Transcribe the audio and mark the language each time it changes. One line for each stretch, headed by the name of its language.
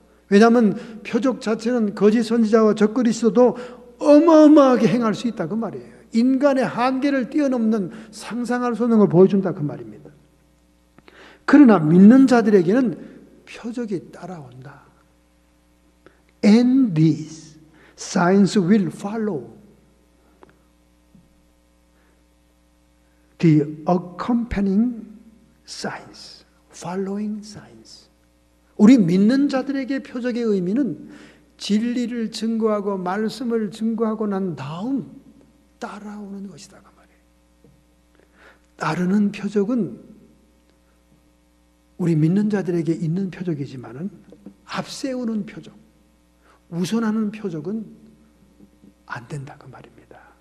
Korean: 왜냐하면 표적 자체는 거짓 선지자와 적그리스도도 어마어마하게 행할 수 있다 그 말이에요. 인간의 한계를 뛰어넘는 상상할 수 없는 걸 보여준다 그 말입니다. 그러나 믿는 자들에게는 표적이 따라온다.
English: And these signs will follow the accompanying signs, following signs.
Korean: 우리 믿는 자들에게 표적의 의미는 진리를 증거하고 말씀을 증거하고 난 다음 따라오는 것이다 그 말이에요. 따르는 표적은 우리 믿는 자들에게 있는 표적이지만은 앞세우는 표적, 우선하는 표적은 안 된다 그 말입니다.